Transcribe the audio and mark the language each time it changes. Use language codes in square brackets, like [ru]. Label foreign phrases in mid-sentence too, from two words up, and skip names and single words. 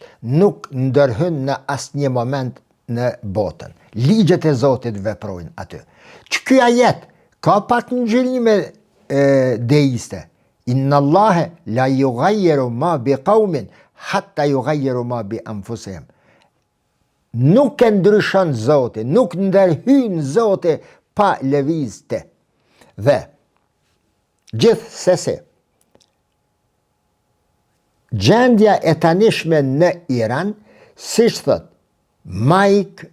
[sq] Nuk ndërhyn në asnjë moment në botën. Ligjet e Zotit veprojnë aty. Që ky ajet ka pak ngjyrime deiste. [ar] إن الله لا يغير ما بقوم حتى يغيروا ما بأنفسهم. [sq] Nuk e ndryshon Zoti, nuk ndërhyn Zoti pa lëvizje. Dhe gjithsesi, gjendja e tanishme në Iran, siç thot Mike